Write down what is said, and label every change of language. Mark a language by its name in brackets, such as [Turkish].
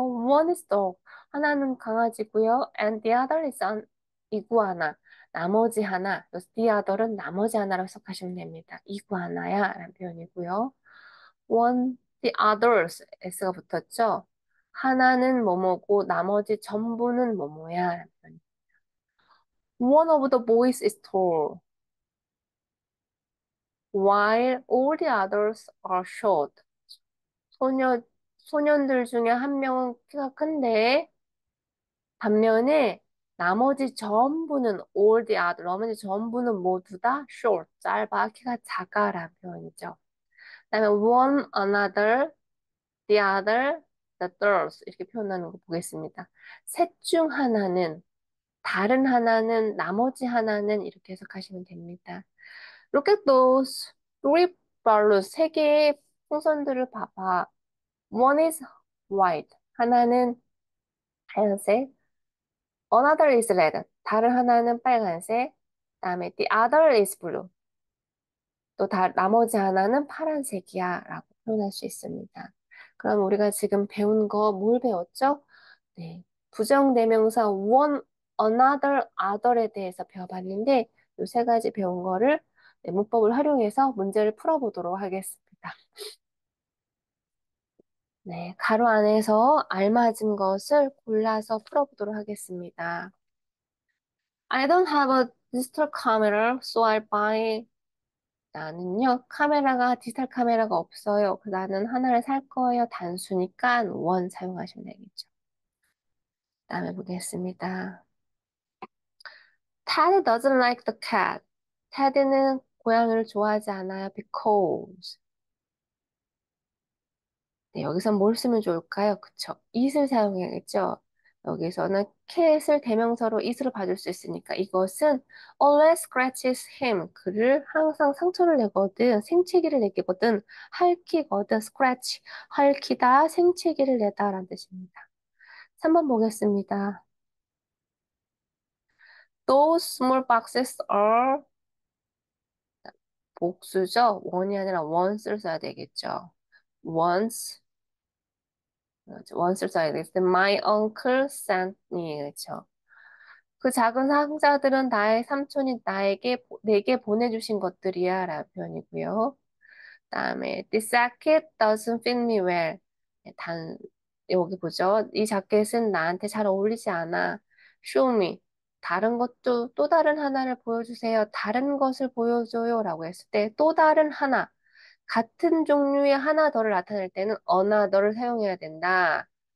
[English] One is dog. [Korean] 하나는 강아지고요. [English] And the other is an iguana. [Korean] 나머지 하나. [English] The other [Korean] 은 나머지 하나로 해석하시면 됩니다. 이구아나야 라는 표현이고요. [English] One, the others. [Korean] S가 붙었죠. 하나는 뭐뭐고 나머지 전부는 뭐뭐야 라는 표현. [English] One of the boys is tall, while all the others are short. [Korean] 소녀, 소년들 중에 한 명은 키가 큰데, 반면에 나머지 전부는 [English] all the other, [Korean] 나머지 전부는 모두 다 short, 짧아, 키가 작아라는 표현이죠. 그다음에 [English] one another, the other, the thirds [Korean] 이렇게 표현하는 거 보겠습니다. 셋 중 하나는, 다른 하나는, 나머지 하나는 이렇게 해석하시면 됩니다. [English] Look at those three balloons. [Korean] 세 개의 풍선들을 봐봐. [English] One is white. [Korean] 하나는 하얀색. [English] Another is red. [Korean] 다른 하나는 빨간색. 그다음에 [English] the other is blue. [Korean] 또 나머지 하나는 파란색이야 라고 표현할 수 있습니다. 그럼 우리가 지금 배운 거 뭘 배웠죠? 네. 부정대명사 one, another, other에 대해서 배워봤는데 이 세 가지 배운 거를 네, 문법을 활용해서 문제를 풀어보도록 하겠습니다. 네, 가로 안에서 알맞은 것을 골라서 풀어보도록 하겠습니다. [English] I don't have a digital camera, so I'll buy. [Korean] 나는요, 카메라가, 디지털 카메라가 없어요. 나는 하나를 살 거예요. 단수니까 원 사용하시면 되겠죠. 다음에 보겠습니다. [English] Ted doesn't like the cat. [Korean] 테드는 고양이를 좋아하지 않아요. [English] Because. [Korean] 네, 여기서 뭘 쓰면 좋을까요? 그쵸. it을 사용해야겠죠. 여기서는 cat을 대명사로 it으로 봐줄 수 있으니까 이것은 [English] always scratches him. [Korean] 그를 항상 상처를 내거든, 생채기를 내거든, 핥히거든, scratch. 핥히다, 생채기를 내다 라는 뜻입니다. 3번 보겠습니다. [English] Those small boxes are [Korean] 복수죠. one이 아니라 once를 써야 되겠죠. once, once를 써야 되겠죠. [English] My uncle sent me. [Korean] 그렇죠. 그 작은 상자들은 나의 삼촌이 내게 보내주신 것들이야 라는 표현이고요. 그다음에 [English] This jacket doesn't fit me well. [Korean] 네, 여기 보죠. 이 자켓은 나한테 잘 어울리지 않아. [English] Show me. [Korean] 다른 것도 또 다른 하나를 보여주세요. 다른 것을 보여줘요 라고 했을 때 또 다른 하나. 같은 종류의 하나 더를 나타낼 때는 another를 사용해야 된다.